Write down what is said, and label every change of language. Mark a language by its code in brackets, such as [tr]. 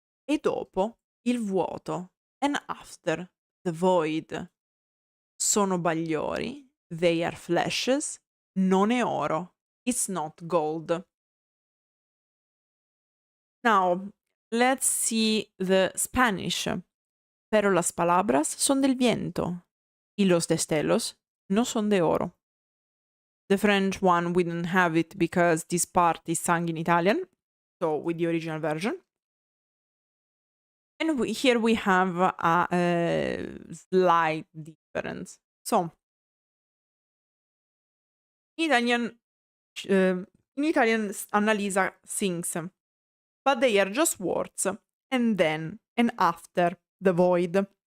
[it] E dopo il vuoto. [en] And after the void. [it] Sono bagliori. [en] They are flashes. [it] Non è oro. [en] It's not gold. Now, let's see the Spanish. [es] Pero las palabras son del viento. Y los destellos no son de oro. [en] The French one, we didn't have it because this part is sung in Italian, so with the original version. And here we have a slight difference. So, in Italian Annalisa sings, but they are just words, and then, and after, the void.